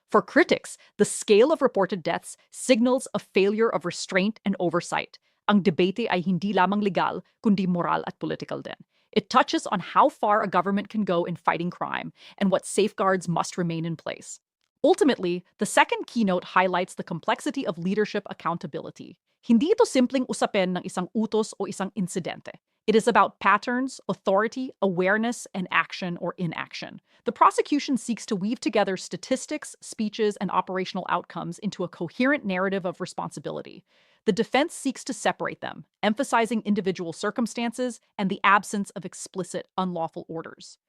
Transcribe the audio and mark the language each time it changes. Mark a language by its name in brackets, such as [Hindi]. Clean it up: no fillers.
[English] For critics, the scale of reported deaths signals a failure of restraint and oversight. [Filipino] Ang debate ay hindi lamang legal, kundi moral at political din. [English] It touches on how far a government can go in fighting crime and what safeguards must remain in place. Ultimately, the second keynote highlights the complexity of leadership accountability. [Filipino] Hindi ito simpleng usapin ng isang utos o isang insidente. [English] It is about patterns, authority, awareness, and action or inaction. The prosecution seeks to weave together statistics, speeches, and operational outcomes into a coherent narrative of responsibility. The defense seeks to separate them, emphasizing individual circumstances and the absence of explicit unlawful orders.